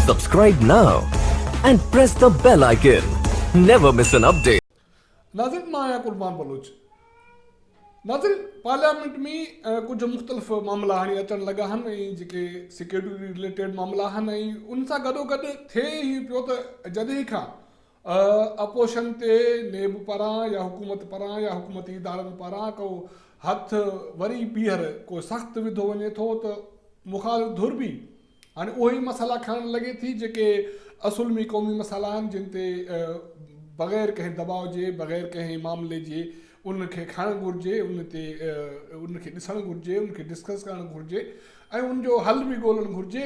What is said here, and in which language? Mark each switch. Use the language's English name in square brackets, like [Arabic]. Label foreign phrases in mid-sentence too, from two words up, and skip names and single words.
[English] Subscribe now and press the bell icon. Never miss an update. [Sindhi] नाज़रीन मां आहियां कुर्बान बलोच। नाज़रीन पार्लियामेंट में कुछ मुख़्तलिफ़ मामला हाणे अचण लॻा आहिनि ऐं जेके [English] security related [Sindhi] मामला आहिनि ऐं उन सां गॾोगॾु थिए ई पियो त जॾहिं खां अपोज़िशन ते नेब पारां या हुकूमत पारां या हुकूमती इदारनि पारां को हथु वरी ॿीहर को सख़्तु विधो वञे थो त मुख़ालिफ़ धुर बि हाणे उहे ई मसाला खणणु लॻे थी जेके असुलमी क़ौमी मसाला आहिनि जिन ते बग़ैर कंहिं दबाव जे बग़ैर कंहिं मामले जे उनखे खणणु घुरिजे, उनखे ॾिसणु घुरिजे, उनखे डिस्कस करणु घुरिजे ऐं उनजो हल बि ॻोल्हणु घुरिजे।